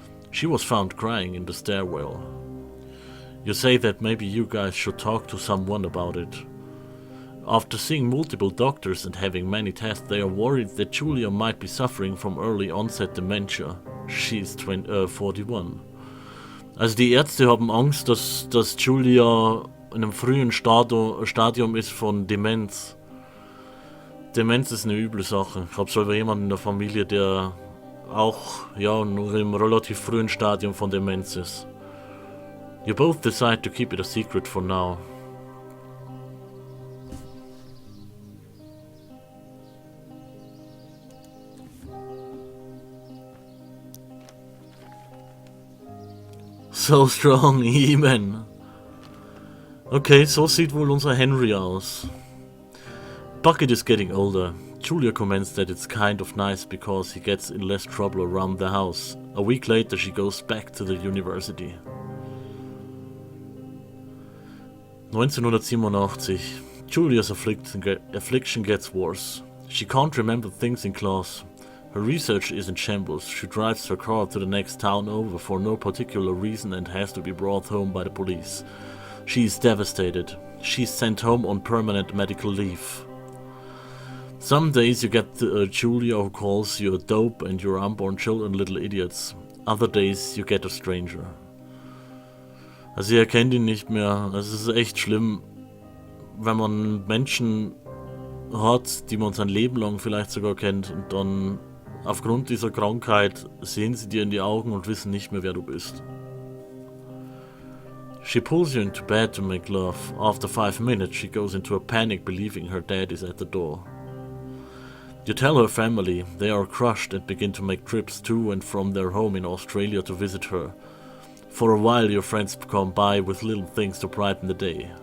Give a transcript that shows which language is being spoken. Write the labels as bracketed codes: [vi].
[en] She was found crying in the stairwell. You say that maybe you guys should talk to someone about it. After seeing multiple doctors and having many tests, they are worried that Julia might be suffering from early onset dementia. She's 41. [de] Also die Ärzte haben Angst, dass Julia in einem frühen Stadium ist von Demenz. Demenz ist eine üble Sache. Ich habe selber jemanden in der Familie, der auch nur im relativ frühen Stadium von Demenz ist. [en] You both decide to keep it a secret for now. So strong, even. [de] Okay, so sieht wohl unser Henry aus. [en] Bucket is getting older. Julia comments that it's kind of nice because he gets in less trouble around the house. A week later she goes back to the university. 1987. Julia's affliction gets worse. She can't remember things in class. Her research is in shambles. She drives her car to the next town over for no particular reason and has to be brought home by the police. She is devastated. She's sent home on permanent medical leave. Some days you get Julia who calls you a dope and your unborn children little idiots. Other days you get a stranger. [de] Also ihr erkennt ihn nicht mehr. Es ist echt schlimm, wenn man Menschen hat, die man sein Leben lang vielleicht sogar kennt und dann aufgrund dieser Krankheit sehen sie dir in die Augen und wissen nicht mehr, wer du bist. [en] She pulls you into bed to make love. After 5 minutes she goes into a panic believing her dad is at the door. You tell her family. They are crushed and begin to make trips to and from their home in Australia to visit her. For a while your friends come by with little things to brighten the day.